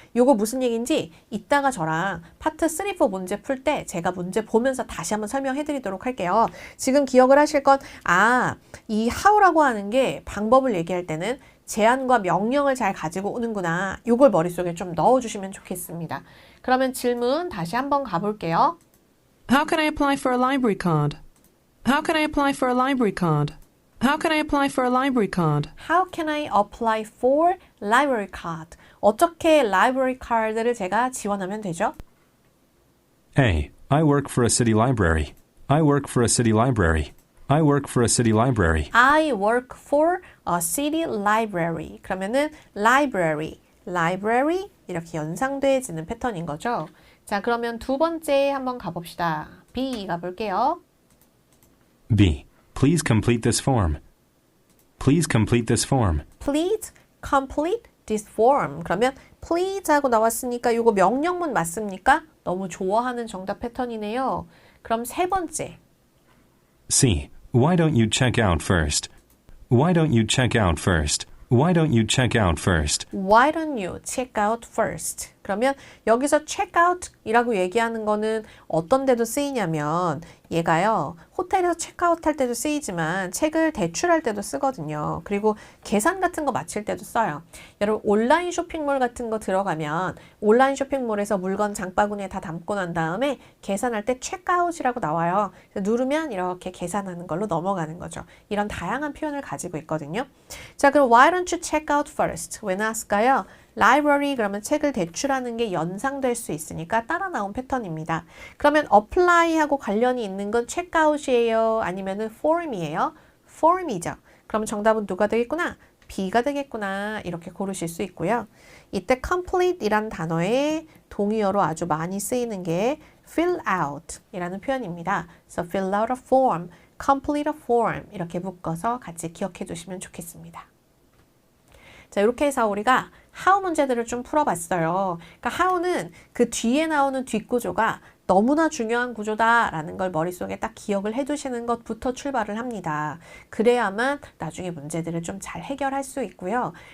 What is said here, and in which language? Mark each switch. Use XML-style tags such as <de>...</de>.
<ko>요거 무슨 얘기인지 이따가 저랑 파트 3, 4 문제 풀 때 제가 문제 보면서 다시 한번 설명해 드리도록 할게요. 지금 기억을 하실 건 이 how라고 하는 게 방법을 얘기할 때는 제안과 명령을 잘 가지고 오는구나. 요걸 머릿속에 좀 넣어주시면 좋겠습니다. 그러면 질문 다시 한번 가볼게요.</ko> <en>How can I apply for a library card? How can I apply for a library card? How can I apply for a library card? How can I apply for library card?</en> <ko>어떻게 library card를 제가 지원하면 되죠?</ko> <en>A. I work for a city library. I work for a city library. I work for a city library. I work for a city library.</en> <ko>그러면은 library, library 이렇게 연상돼지는 패턴인 거죠. 자, 그러면 두 번째 한번 가봅시다. B 가볼게요.</ko> <en>B. Please complete this form. Please complete this form. Please complete this form.</en> <ko>그러면 please 하고 나왔으니까 이거 명령문 맞습니까? 너무 좋아하는 정답 패턴이네요. 그럼 세 번째.</ko> <en>C. Why don't you check out first? Why don't you check out first? Why don't you check out first? Why don't you check out first?</en> <ko>그러면 여기서 check out 이라고 얘기하는 거는 어떤 데도 쓰이냐면 얘가요. 호텔에서 체크아웃 할 때도 쓰이지만 책을 대출할 때도 쓰거든요. 그리고 계산 같은 거 마칠 때도 써요. 여러분 온라인 쇼핑몰 같은 거 들어가면 온라인 쇼핑몰에서 물건 장바구니에 다 담고 난 다음에 계산할 때 체크아웃이라고 나와요. 누르면 이렇게 계산하는 걸로 넘어가는 거죠. 이런 다양한 표현을 가지고 있거든요. 자, 그럼</ko> <en>why don't you check out first?</en> <ko>왜 나왔을까요? library 그러면 책을 대출하는 게 연상될 수 있으니까 따라 나온 패턴입니다. 그러면 apply하고 관련이 있는 건 checkout이에요? 아니면은 form이에요? form이죠. 그럼 정답은 누가 되겠구나? B가 되겠구나. 이렇게 고르실 수 있고요. 이때 complete이란 단어에 동의어로 아주 많이 쓰이는 게 fill out 이라는 표현입니다.</ko> <en>So fill out a form, complete a form</en> <ko>이렇게 묶어서 같이 기억해 두시면 좋겠습니다. 자, 이렇게 해서 우리가 how 문제들을 좀 풀어봤어요. 그러니까 how는 그 뒤에 나오는 뒷구조가 너무나 중요한 구조다라는 걸 머릿속에 딱 기억을 해두시는 것부터 출발을 합니다. 그래야만 나중에 문제들을 좀 잘 해결할 수 있고요.</ko>